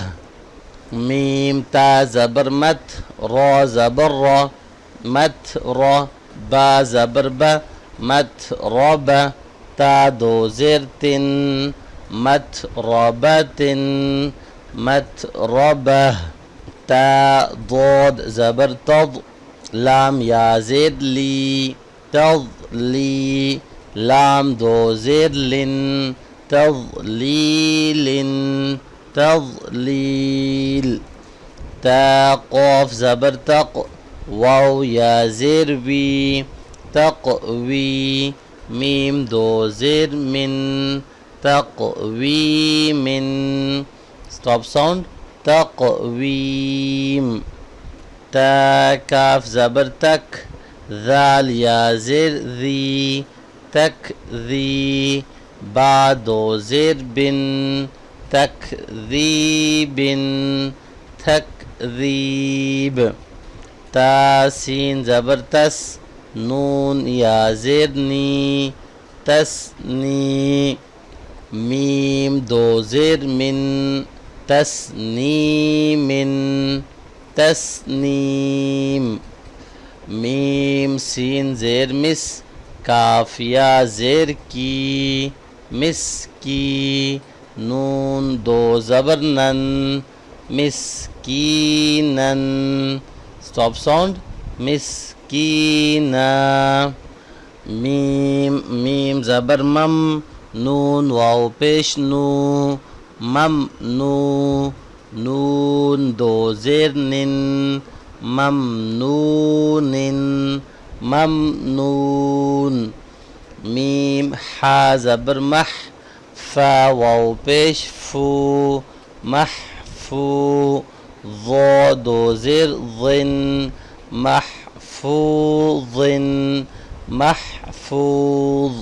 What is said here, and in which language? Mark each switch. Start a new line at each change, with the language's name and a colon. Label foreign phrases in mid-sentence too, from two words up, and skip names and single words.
Urdu: میم تا زبر مت، را زبر را، مترا، با زبر با، مترب، تا دو زیر تن، متربتن، مترتبہ. تا ضاد زبر تض، لام یا زیر لی، تضلی، لام دو زیر لن، تضلیلن، تضلیل. تا قاف زبر تق، واؤ یا زیر وی، تقوی، میم دو زیر من، تقویمن,
English: stop sound,
Urdu: تقویم. تا کاف زبر تک، ذال یا زیر ذي, تکذی. با دو زیر بن، تکذیبن، تکذیب. تا سین زبر تس، نون یا زیر نی، تسنی. میم دو زیر من، تسنیمن، تسنیم. میم سین زیر مس، کاف یا زیر کی، مسکی. نون دو زبر نن، مسکینن.
English: Stop sound,
Urdu: مسکینا. میم زبر مم, نون واؤ پیش نو، ممنو. نون دو زیر نن، ممنونن، ممنون. میم حا زبر مح، فا واؤ پیش فو، محفو. ظا دو زیر ظن، محفوظن، محفوظ.